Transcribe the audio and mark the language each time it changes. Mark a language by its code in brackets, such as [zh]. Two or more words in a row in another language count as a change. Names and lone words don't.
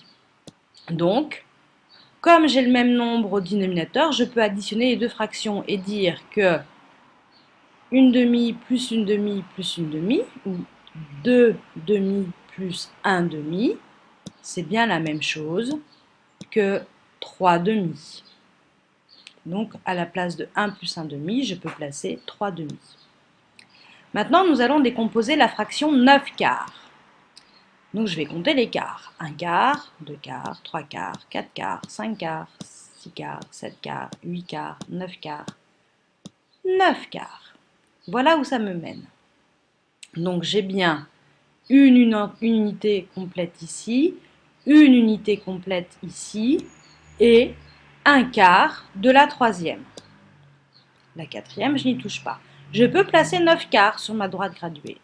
[fr] Donc, comme j'ai le même nombre au dénominateur, je peux additionner les deux fractions et dire que une demi plus une demi plus une demi, ou 2 demi plus un demi, c'est bien la même chose que 3 demi. Donc, à la place de 1 plus 1 demi, je peux placer 3 demi. Maintenant, nous allons décomposer la fraction 9 quarts. Donc je vais compter les quarts. 1 quart, 2 quarts, 3 quarts, 4 quarts, 5 quarts, 6 quarts, 7 quarts, 8 quarts, 9 quarts, 9 quarts. Voilà où ça me mène. Donc j'ai bien une unité complète ici, une unité complète ici et un quart de la troisième. La quatrième, je n'y touche pas. Je peux placer 9 quarts sur ma droite graduée.